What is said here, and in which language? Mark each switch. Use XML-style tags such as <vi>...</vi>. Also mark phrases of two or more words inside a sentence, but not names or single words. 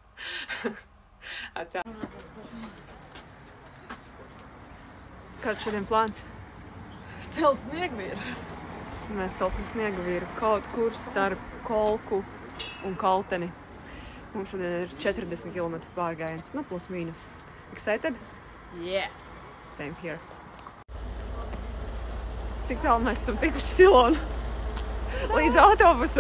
<lv>Atā. Kāds šodien plāns? Celt sniegvīru. Mēs celsim sniegvīru kaut kur starp Kolku un Kalteni. Mums šodien ir 40 km pārgājiens, nu plus mīnus.</lv> <en>Excited? Yeah. Same here.</en> <lv>Cik tālu mēs esam tikuši Silonu? Līdz autobusu.</lv>